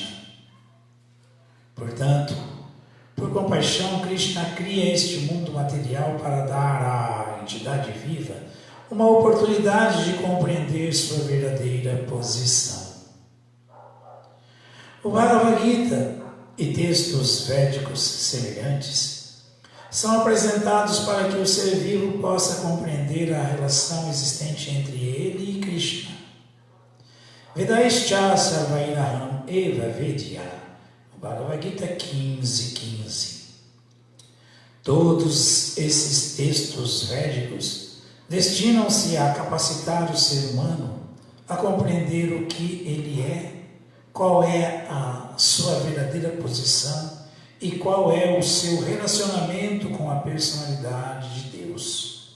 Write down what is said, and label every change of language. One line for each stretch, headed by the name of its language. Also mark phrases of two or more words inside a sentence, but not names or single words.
Portuguese: Portanto, por compaixão, Krishna cria este mundo material para dar à entidade viva uma oportunidade de compreender sua verdadeira posição. O Bhagavad Gita e textos védicos semelhantes são apresentados para que o ser vivo possa compreender a relação existente entre ele e Krishna.
Sanskrit: वेदैश्च सर्वैरहम् एव वेद्य.
Portuguese: O Bhagavad Gita 15:15. Todos esses textos védicos destinam-se a capacitar o ser humano a compreender o que ele é, qual é a sua verdadeira posição e qual é o seu relacionamento com a personalidade de Deus.